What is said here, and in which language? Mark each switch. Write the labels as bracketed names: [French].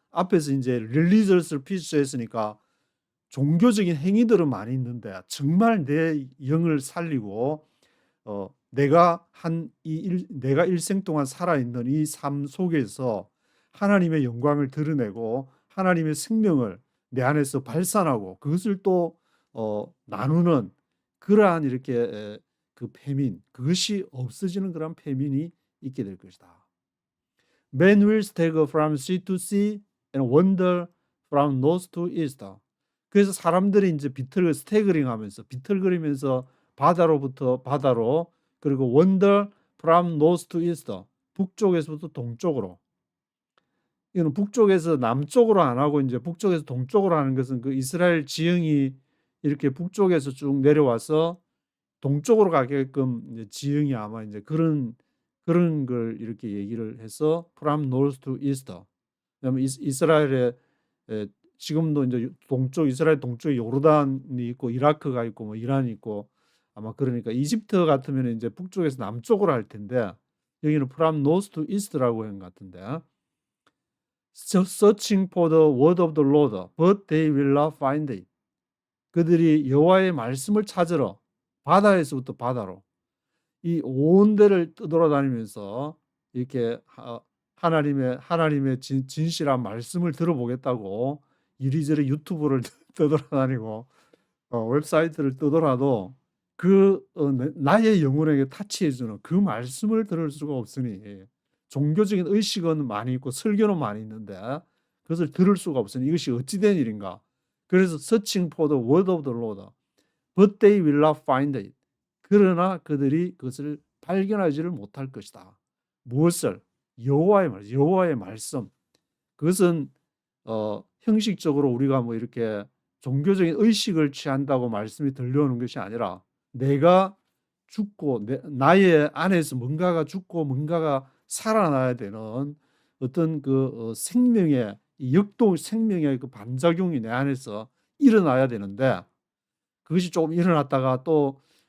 [Korean] 앞에서 이제 [English] religious peace [Korean] 했으니까 종교적인 행위들은 많이 있는데 정말 내 영을 살리고 내가 일생 동안 살아있는 이 삶 속에서 하나님의 영광을 드러내고 하나님의 생명을 내 안에서 발산하고 그것을 또 나누는 그러한 이렇게 그 패민, 그것이 없어지는 그런 패민이 있게 될 것이다. [English] Men will stagger from sea to sea and wander from north to east. [Korean] 그래서 사람들이 이제 스태그링하면서 비틀거리면서 바다로부터 바다로, 그리고 [English] wander from north to east, [Korean] 북쪽에서부터 동쪽으로. 이거는 북쪽에서 남쪽으로 안 하고 이제 북쪽에서 동쪽으로 하는 것은 그 이스라엘 지형이 이렇게 북쪽에서 쭉 내려와서 동쪽으로 가게끔 이제 지형이 아마 이제 그런 걸 이렇게 얘기를 해서 [English] from north to east. [Korean] 왜냐면 이스라엘에 지금도 이제 이스라엘 동쪽에 요르단이 있고 이라크가 있고 뭐 이란이 있고, 아마 그러니까 이집트 같으면 이제 북쪽에서 남쪽으로 할 텐데 여기는 [English] from north to east [Korean] 라고 한 것 같은데. [English] Searching for the word of the Lord, but they will not find it. [Korean] 그들이 여호와의 말씀을 찾으러 바다에서부터 바다로 이 온 데를 떠돌아다니면서 이렇게 하나님의 진실한 말씀을 들어보겠다고 이리저리 유튜브를 떠돌아다니고 웹사이트를 떠돌아도 나의 영혼에게 타치해주는 그 말씀을 들을 수가 없으니, 종교적인 의식은 많이 있고 설교는 많이 있는데 그것을 들을 수가 없으니 이것이 어찌된 일인가. [English] 그래서 searching for the word of the Lord, but they will not find it. [Korean] 그러나 그들이 그것을 발견하지를 못할 것이다. 무엇을? 여호와의 말씀. 그것은 형식적으로 우리가 뭐 이렇게 종교적인 의식을 취한다고 말씀이 들려오는 것이 아니라 내가 죽고 나의 안에서 뭔가가 죽고 뭔가가 살아나야 되는 어떤 그 생명의 생명의 그 반작용이 내 안에서 일어나야 되는데, 그것이 조금 일어났다가 또